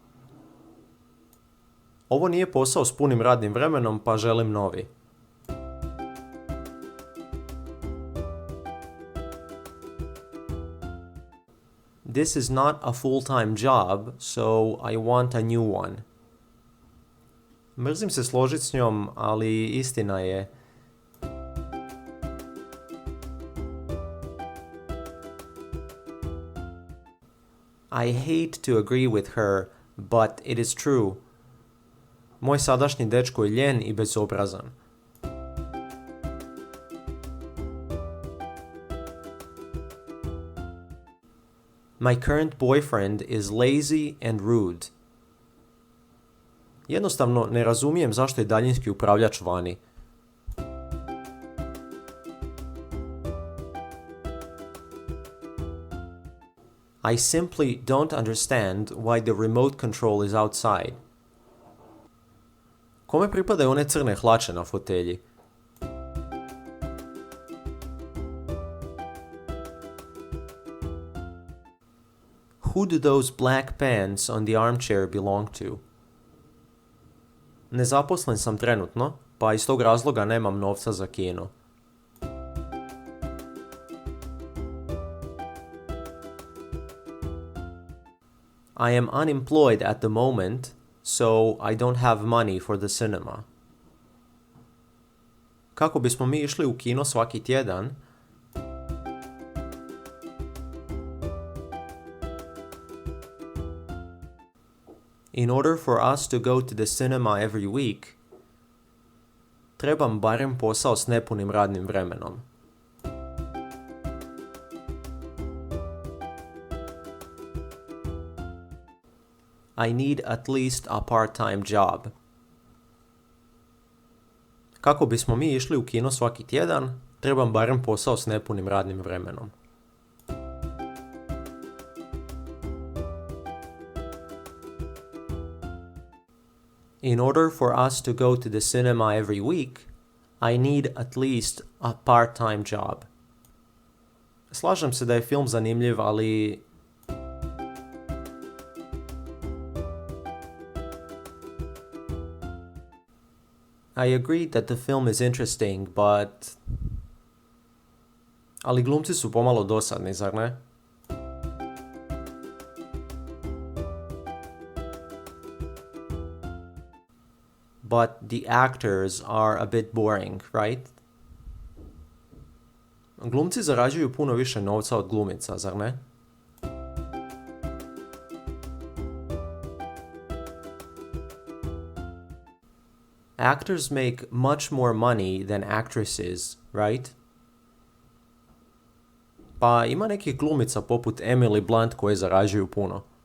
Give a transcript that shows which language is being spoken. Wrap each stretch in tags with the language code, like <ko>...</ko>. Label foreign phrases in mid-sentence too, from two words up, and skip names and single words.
<hr>Ovo nije posao s punim radnim vremenom, pa želim novi.</hr> <en>This is not a full-time job, so I want a new one.</en> <hr>Mrzim se složiti s njom, ali istina je.</hr> <en>I hate to agree with her, but it is true.</en> <hr>Moj sadašnji dečko je ljen i bezobrazan.</hr> <en>My current boyfriend is lazy and rude.</en> <hr>Jednostavno ne razumijem zašto je daljinski upravljač vani.</hr> <en>I simply don't understand why the remote control is outside.</en> <hr>Kome pripadaju one crne hlače na fotelji?</hr> <en>Who do those black pants on the armchair belong to?</en> <hr>Nezaposlen sam trenutno, pa iz tog razloga nemam novca za kino.</hr> <en>I am unemployed at the moment, so I don't have money for the cinema.</en> <hr>Kako bismo mi išli u kino svaki tjedan?</hr> <en>In order for us to go to the cinema every week,</en> <hr>trebam barem posao s nepunim radnim vremenom.</hr> <en>I need at least a part-time job.</en> <hr>Kako bismo mi išli u kino svaki tjedan, trebam barem posao s nepunim radnim vremenom.</hr> <en>In order for us to go to the cinema every week, I need at least a part-time job.</en> <hr>Slažem se da je film zanimljiv, ali</hr> <en>I agree that the film is interesting, but ali</en> <hr>glumci su pomalo dosadni, zar ne?</hr> <en>But the actors are a bit boring, right?</en> <hr>Glumci zarađuju puno više novca od glumica, zar ne?</hr> <en>Actors make much more money than actresses, right?</en> <hr>Pa ima nekih glumica poput Emily Blunt koje zarađuju puno.</hr>